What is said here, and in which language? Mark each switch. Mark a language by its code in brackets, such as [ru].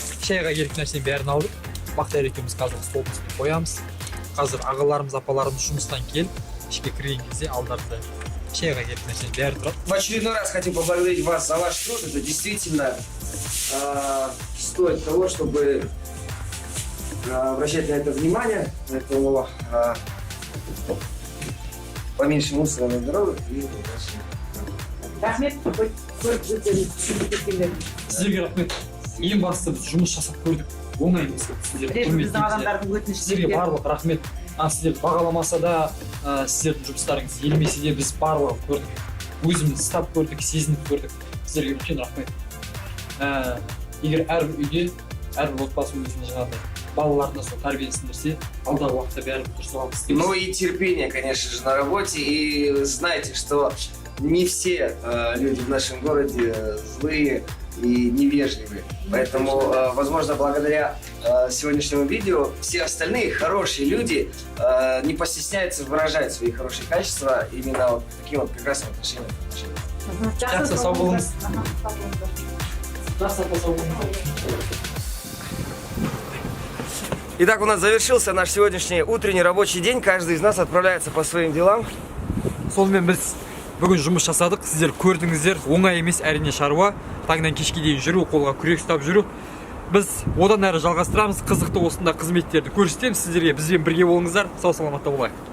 [kk] Шайға керек нәрсенің бәрін алдық. Бақтияр екеуміз қазір столымызды қоямыз. Қазір ағаларымыз, апаларымыз жұмыстан келіп, ішке кірген кезде алдарында шайға келіп нәрсенің бәрі тұрады. [ru] В очередной раз хотим поблагодарить вас за ваш труд. Это действительно стоит того, чтобы обращать на это внимание. Поэтому поменьше мусора на дорогах и удачи. [kk] Рахмет, көріп жүрсеңіз. Сіздерге рахмет. Ең бастысы біз жұмыс жасап көрдік. Оңай емес. Біздің адамдардың өтініші. Сіздерге барлық рахмет. Сіздер бағаламаса да, сіздердің жұмыстарыңыз елмесе де біз барлығын көрдік. Өзіміз ұстап көрдік, сезініп көрдік. Сіздерге үлкен рахмет. Егер әрбір үйде, әрбір отбасы өзінің жаңағыдай балаларына сол тәрбиесін берсе, алдағы уақытта бәрібір дұрыс болады істейміз. [ru] Ну и терпение, конечно же, на работе. И знаете, что не все люди в нашем городе злые и невежливые. Поэтому, возможно, благодаря сегодняшнему видео все остальные хорошие люди не постесняются выражать свои хорошие качества именно вот таким вот прекрасным отношением. Жақсы, сау болыңыз. Жақсы, сау болыңыз. Итак, у нас завершился наш сегодняшний утренний рабочий день. Каждый из нас отправляется по своим делам. [kk] Сонымен біз бүгін жұмыс жасадық. Сіздер көрдіңіздер, оңай емес әрине шаруа. Таңнан кешке дейін жүру, қолға күрек ұстап жүру. Біз одан әрі жалғастырамыз. Қызықты осында қызметтерді көрсетеміз сіздерге. Бізбен бірге болыңыздар. Сау саламатта болайық.